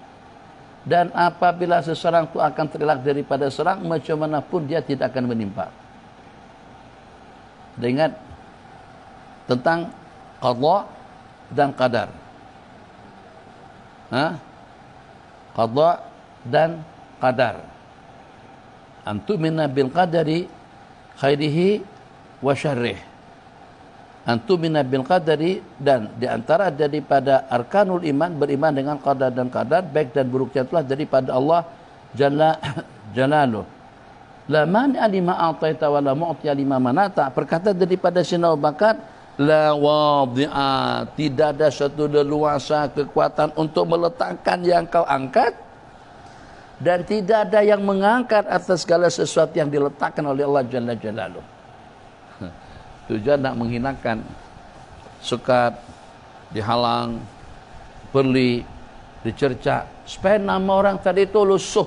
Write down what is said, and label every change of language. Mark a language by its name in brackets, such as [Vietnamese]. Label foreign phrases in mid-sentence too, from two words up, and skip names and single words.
[Malay] Dan apabila seseorang itu akan terelak daripada seseorang, macam mana pun dia tidak akan menimpa. Ingat tentang qada dan qadar. Qada dan qadar. [Arabic] أن تؤمن بالقدر خيره وشره. أن تؤمن بالقدر, [Malay] dan diantara daripada [Arabic] أركان الإيمان, [Malay] beriman dengan qadar dan qadar, baik dan buruknya itulah daripada Allah [Arabic] جل جلاله. لا مانع لما أعطيت ولا معطي لما منعت. [Malay] Perkataan daripada Sayyidina Abu Bakar, [Arabic] لا واضع, [Malay] tidak ada satu leluasa kekuatan untuk meletakkan yang kau angkat, dan tidak ada yang mengangkat atas segala sesuatu yang diletakkan oleh Allah [Arabic] جل جلاله. [Malay] Tujuan nak menghinakan, sekat, dihalang, perli, dicerca, supaya nama orang tadi itu lusuh.